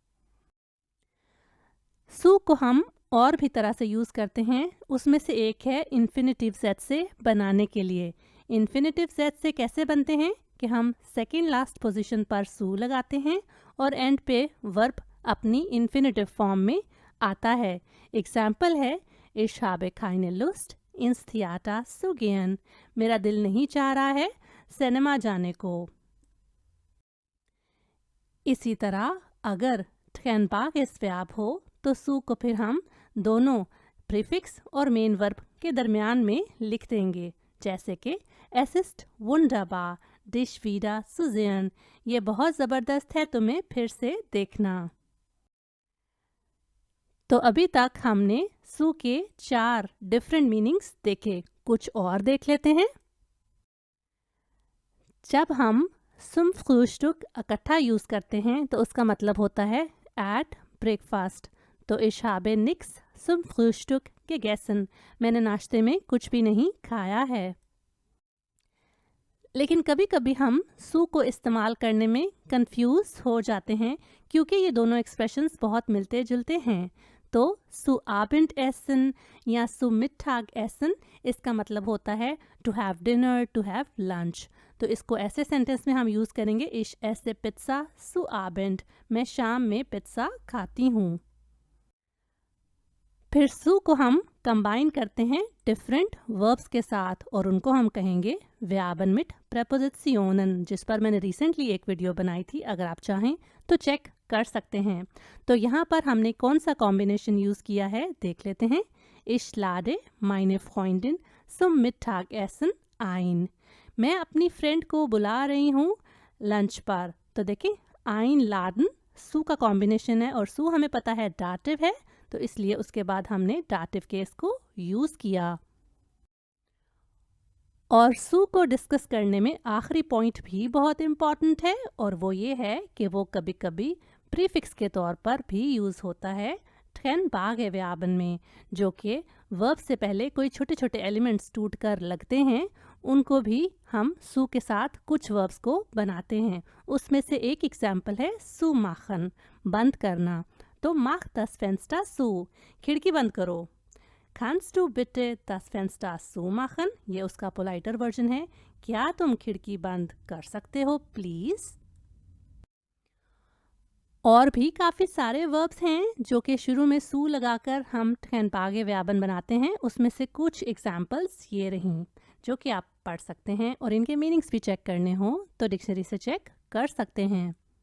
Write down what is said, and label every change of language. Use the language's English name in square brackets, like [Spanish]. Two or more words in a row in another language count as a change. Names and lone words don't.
[Hindi] सू को हम और भी तरह से यूज़ करते हैं, उसमें से एक है [German] Infinitivsatz [Hindi] से बनाने के लिए। [German] Infinitivsatz [Hindi] से कैसे बनते हैं कि हम [English] second last position [Hindi] पर सू लगाते हैं और एंड पे वर्ब अपनी [English] infinitive form [Hindi] में आता है। एग्जाम्पल है [German] Ich habe keine Lust ins Theater zu gehen. [Hindi] मेरा दिल नहीं चाह रहा है सिनेमा जाने को। इसी तरह अगर trennbar इस verb हो तो सु को फिर हम दोनों प्रीफिक्स और मेन वर्ब के दरमियान में लिख देंगे, जैसे कि [German] es ist wunderbar, dich wieder zu sehen। [Hindi] ये बहुत ज़बरदस्त है तुम्हें फिर से देखना। तो अभी तक हमने सु के 4 [English] different meanings [Hindi] देखे, कुछ और देख लेते हैं। जब हम [German] zum Frühstück [Hindi] इकट्ठा यूज़ करते हैं तो उसका मतलब होता है [English] at breakfast। [German] तो ich habe nichts zum Frühstück gegessen, [Hindi] मैंने नाश्ते में कुछ भी नहीं खाया है। लेकिन कभी कभी हम सु को इस्तेमाल करने में कंफ्यूज हो जाते हैं क्योंकि ये दोनों एक्सप्रेशंस बहुत मिलते जुलते हैं। तो [German] zu Abendessen [Hindi] या [German] zu Mittagessen [Hindi] इसका मतलब होता है [English] to have dinner, to have lunch. [Hindi] तो इसको ऐसे सेंटेंस में हम यूज़ करेंगे [German] ich esse Pizza zu Abend, [Hindi] मैं शाम में पिज्ज़ा खाती हूँ। फिर सु को हम कंबाइन करते हैं [English] different verbs [Hindi] के साथ और उनको हम कहेंगे [German] Verben mit Präpositionen, [Hindi] जिस पर मैंने रिसेंटली एक वीडियो बनाई थी, अगर आप चाहें तो चेक कर सकते हैं। तो यहाँ पर हमने कौन सा कॉम्बिनेशन यूज़ किया है देख लेते हैं। [German] Ich lade meine Freundin zum Mittagessen ein, [Hindi] मैं अपनी फ्रेंड को बुला रही हूँ लंच पर। तो देखिए einladen सु का कॉम्बिनेशन है और सु हमें पता है डाटिव है, तो इसलिए उसके बाद हमने डाटिव केस को यूज़ किया। और सु को डिस्कस करने में आखिरी पॉइंट भी बहुत इम्पॉर्टेंट है और वो ये है कि वो कभी कभी प्रीफिक्स के तौर पर भी यूज़ होता है [German] trennbar Verben [Hindi] में, जो कि वर्ब से पहले कोई छोटे छोटे एलिमेंट्स टूट कर लगते हैं, उनको भी हम सु के साथ कुछ वर्ब्स को बनाते हैं। उसमें से एक एग्जाम्पल है zumachen, बंद करना। [German] तो mach das Fenster zu, [Hindi] खिड़की बंद करो। [German] Kannst du bitte das Fenster zumachen? [Hindi] ये उसका [English] politer version [Hindi] है, क्या तुम खिड़की बंद कर सकते हो प्लीज़। और भी काफ़ी सारे वर्ब्स हैं जो कि शुरू में सु लगाकर हम [German] trennbar Verben [Hindi] बनाते हैं। उसमें से कुछ एग्जाम्पल्स ये रहीं जो कि आप पढ़ सकते हैं और इनके मीनिंग्स भी चेक करने हो तो डिक्शनरी से चेक कर सकते हैं।